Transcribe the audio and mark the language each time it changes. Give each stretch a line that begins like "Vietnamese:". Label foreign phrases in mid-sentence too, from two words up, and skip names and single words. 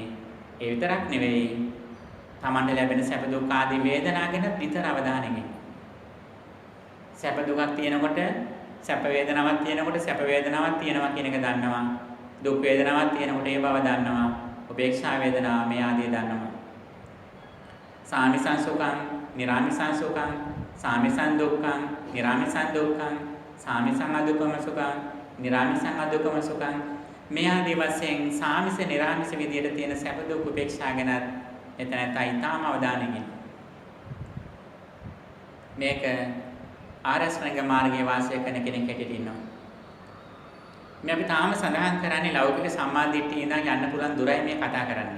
Sinhala: ඒ විතරක් නෙවෙයි තමන්ට ලැබෙන සැප දුක් ආදී වේදනා ගැන නිතර අවධානයෙන් ඉන්නේ. සැප දුකක් තියෙනකොට සැප වේදනාවක් තියෙනකොට සැප වේදනාවක් තියෙනවා කියන එක දන්නවා. දුක් වේදනාවක් තියෙනකොට ඒ බව දන්නවා. උපේක්ෂා වේදනා මේ ආදී දන්නවා.
Pali: සාමිසං සුඛං, නිරාමිසං සුඛං, සාමිසං දුක්ඛං, නිරාමිසං දුක්ඛං, සාමිසං අදුක්ඛම සුඛං, නිරාමිසං අදුක්ඛම සුඛං
Sinhala: මේ ආදී වශයෙන් සාමිස නිරාමිස විදියට තියෙන සැප දුක් උපේක්ෂා ගැන එතනයි තාම අවධානයෙන් මේක ආරස්ණක මාර්ගයේ වාසය කරන කෙනෙක් හැටියට ඉන්නවා. මේ අපි තාම සඳහන් කරන්නේ ලෞකික සම්මාදිට්ඨිය ඉඳන් යන්න පුළුවන් දුරයි මේ කතා කරන්නේ.